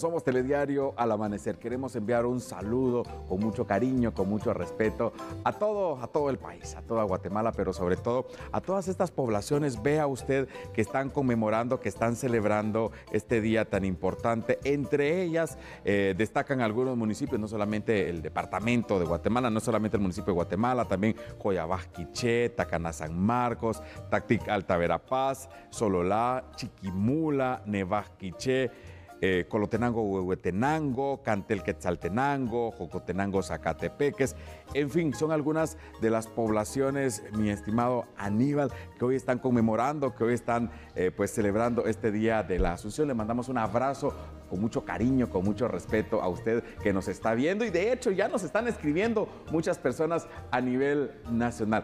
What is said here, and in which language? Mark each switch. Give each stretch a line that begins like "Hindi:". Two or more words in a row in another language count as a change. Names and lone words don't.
Spanish: Somos Telediario al Amanecer. Queremos enviar un saludo con mucho cariño, con mucho respeto a todo el país, a toda Guatemala, pero sobre todo a todas estas poblaciones. Vea usted que están conmemorando, que están celebrando este día tan importante. Entre ellas destacan algunos municipios, no solamente el departamento de Guatemala, no solamente el municipio de Guatemala, también Coyabaj, Quiché, Tacaná, San Marcos, Tactic, Alta Verapaz, Sololá, Chiquimula, Nevaj, Quiché, Colotenango, Huehuetenango, Cantel, Quetzaltenango, Jocotenango, Zacatepeques. En fin, son algunas de las poblaciones, mi estimado Aníbal, que hoy están conmemorando, que hoy están pues celebrando este Día de la Asunción. Le mandamos un abrazo con mucho cariño, con mucho respeto a usted que nos está viendo y de hecho ya nos están escribiendo muchas personas a nivel nacional.